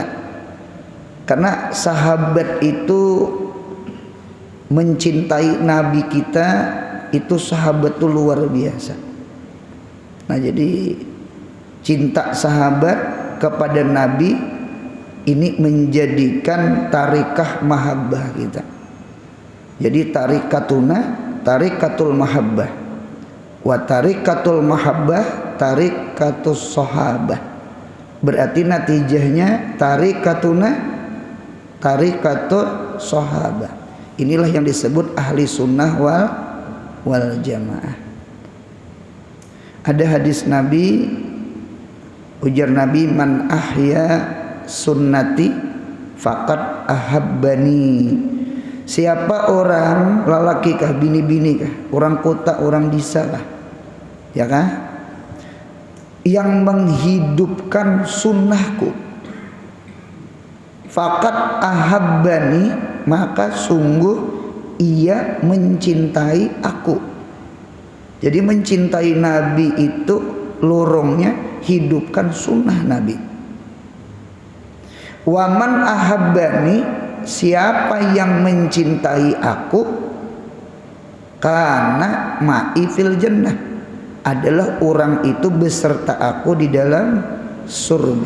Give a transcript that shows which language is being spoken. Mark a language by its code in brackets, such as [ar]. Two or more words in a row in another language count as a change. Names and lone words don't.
[id] Karena sahabat itu mencintai Nabi kita, itu sahabat itu luar biasa. Nah, jadi cinta sahabat kepada Nabi ini menjadikan [ar] طريقة المحبة [id] kita. [ar] Jadi طريقتنا طريقة المحبة. وطريقة المحبة طريقة الصحابة. Berarti natijahnya طريقتنا طريقة الصحابة. [id] Inilah yang disebut [ar] أهل السنة والجماعة. [id] Ada hadis Nabi, ujar Nabi, [ar] من أحيا سنتي فقد أحبني. [id] Siapa orang, lalaki kah, bini-bini kah, orang kota, orang desa kah, ya kah, yang menghidupkan sunnahku, [ar] فقد أحبني, [id] maka sungguh ia mencintai aku. Jadi mencintai Nabi itu lorongnya hidupkan sunnah Nabi. [ar] ومن أحبني, [id] siapa yang mencintai aku, karena [ar] معي في الجنة, [id] adalah orang itu beserta aku di dalam surga.